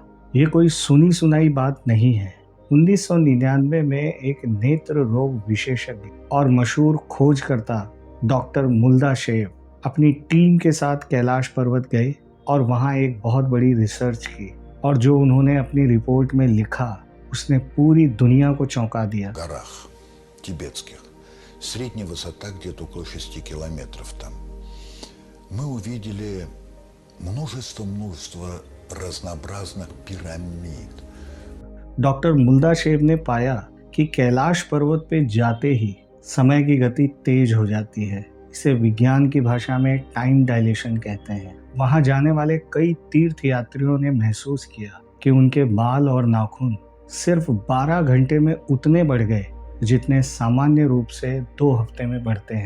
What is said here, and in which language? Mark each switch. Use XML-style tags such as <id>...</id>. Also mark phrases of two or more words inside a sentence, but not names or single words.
<hi>ये कोई सुनी सुनाई बात नहीं है। 1999 में एक नेत्र रोग विशेषज्ञ और मशहूर खोजकर्ता डॉक्टर मुल्दाशेव अपनी टीम के साथ कैलाश पर्वत गए और वहाँ एक बहुत बड़ी रिसर्च की, और जो उन्होंने अपनी रिपोर्ट में लिखा उसने पूरी दुनिया को चौंका दिया।</hi> <ru>горах тибетских. Средняя высота где-то около 6 километров там. Мы увидели множество разнообразных пирамид.</ru> <hi>डॉक्टर मुल्दाशेव ने पाया कि कैलाश पर्वत पे जाते ही समय की गति तेज हो जाती है। इसे विज्ञान की भाषा में</hi> <en>time dilation</en> <hi>कहते हैं। वहां जाने वाले कई तीर्थ यात्रियों ने महसूस किया कि उनके बाल और नाखून सिर्फ 12 घंटे में उतने बढ़ गए जितने सामान्य रूप से 2 हफ्ते में बढ़ते हैं।</hi>